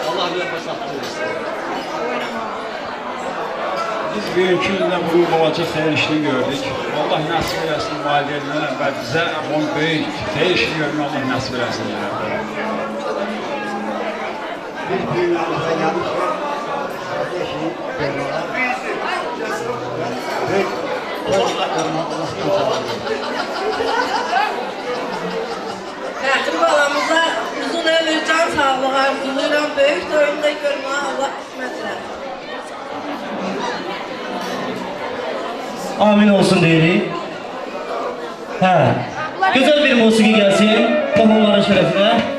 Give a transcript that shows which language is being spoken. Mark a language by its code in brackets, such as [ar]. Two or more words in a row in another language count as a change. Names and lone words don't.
[az] Allah bilir xoşbəxtlik versin. Biz bugünkü gündə bu balaca xeyir işini gördük. Allah nəsib eləsin valideynlərə və bizə bu böyük xeyir işini görmək Allah nəsib eləsin. [tr] Biz büyüğümüzə yanlış kardeşini görüyorlar. Ve çocuklarına Allah'tan sağlık. [az] Fəxri balamıza uzun ömür, can sağlığı arzuluyorum. Böyük toyunda görməyə Allah qismət eləsin. Amin olsun deyirik. Hə, gözəl bir musiqi gəlsin, qohumların şərəfinə.